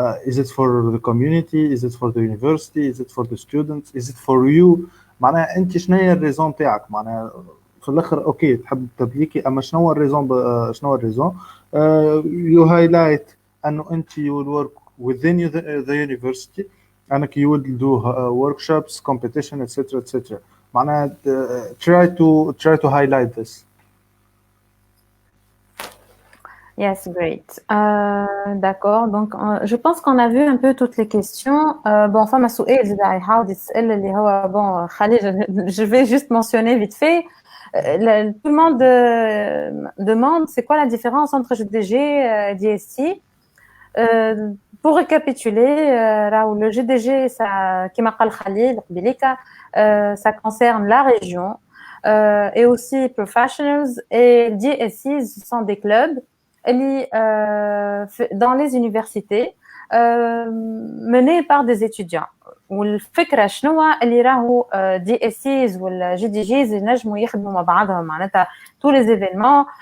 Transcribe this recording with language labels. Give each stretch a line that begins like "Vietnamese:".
English: is it for the community, is it for the university, is it for the students, is it for you.
Arabic: معناها انت شنو هي الريزون تاعك، معناها في الاخر اوكي تحب تبليكي، اما شنو هو الريزون شنو هو الريزون.
English: you highlight
Arabic: انه انت
English: you will work within the university،
Arabic: انك
English: you will do workshops, competition, etc.
Arabic: معناها
English: try to highlight this. Yes, great.
French: D'accord. Donc, je pense qu'on a vu un peu toutes les questions. Bon,
Arabic: فما سؤال زاد يحاول يسأل اللي هو
French: bon خليل je vais juste mentionner vite fait. Tout le monde demande c'est quoi la différence entre GDG et DST. pour récapituler, le GDG, ça, qui m'a Khalil, ça concerne la région et aussi professionals et DSI, ce sont des clubs dans les universités menés par des étudiants.
Arabic: والفكره شنو اللي راهو دي اس سيز ولا جي دي جيز ينجموا يخدموا مع بعضهم معناتها تو لي زيفينمون.